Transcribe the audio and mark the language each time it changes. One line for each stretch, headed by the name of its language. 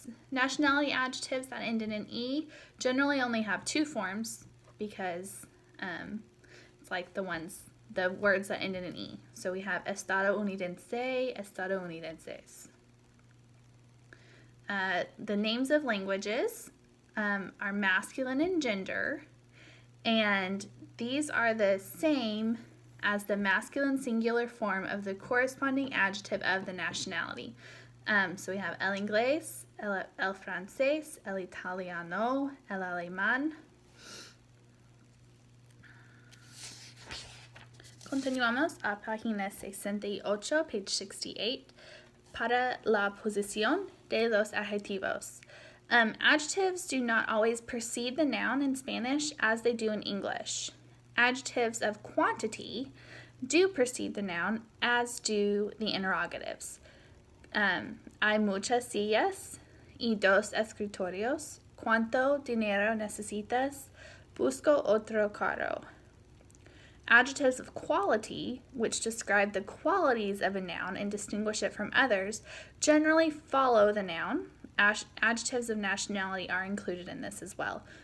English: Nationality adjectives that end in an E generally only have 2 forms because it's like the words that end in an E. So we have estadounidense, estadounidenses. The names of languages are masculine in gender, and these are the same as the masculine singular form of the corresponding adjective of the nationality. So we have
Spanish: el inglés, el francés, el italiano, el alemán. Continuamos a página 68,
English: page 68,
Spanish: para la posición de los adjetivos.
English: Adjectives do not always precede the noun in Spanish as they do in English. Adjectives of quantity do precede the noun, as do the interrogatives.
Spanish: Hay muchas sillas y 2 escritorios. ¿Cuánto dinero necesitas? Busco otro carro.
English: Adjectives of quality, which describe the qualities of a noun and distinguish it from others, generally follow the noun. Adjectives of nationality are included in this as well.